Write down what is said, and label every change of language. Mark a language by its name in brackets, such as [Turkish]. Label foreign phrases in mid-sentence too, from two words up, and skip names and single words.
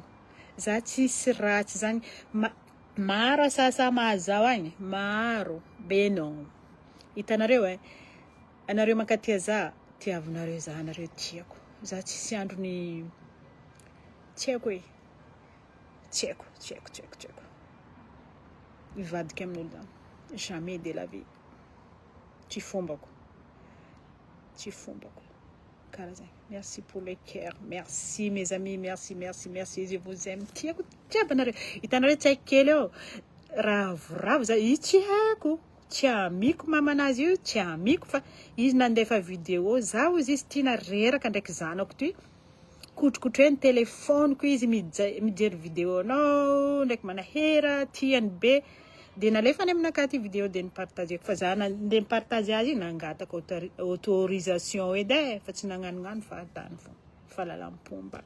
[Malagasy] Za tsisy ratsy zany maro asasa mahazao agny, maro be non. Hitanareo anareo mankatia za, tiavinareo za anareo tiako. Za tsisy andro ny tiako tiako. Ivadika amin'olo zany. [French] Jamais de la vie. [Malagasy] Tsy fombako. Kara zany. [French] Merci pour le cœur. Merci mes amis, merci. Je vous aime. [Malagasy] Tiako jiaby anareo. Hitanareo tsy haiko kely eo. Ravoravo za io tsy haiko. Tsy amiko mamanazy io, tsy amiko fa izy nandefa vidéo zaho izy tina reraka ndraiky zanako ty. Kotrokotreny telefoniko izy mijery vidéo nao ndraiky manahera tiany be de nalefany aminakahy ty vidéo de nipartageko fa za nde nipartage azy nangatako autorisation edy fa tsy nagnanognano fa atany fô falalampomba.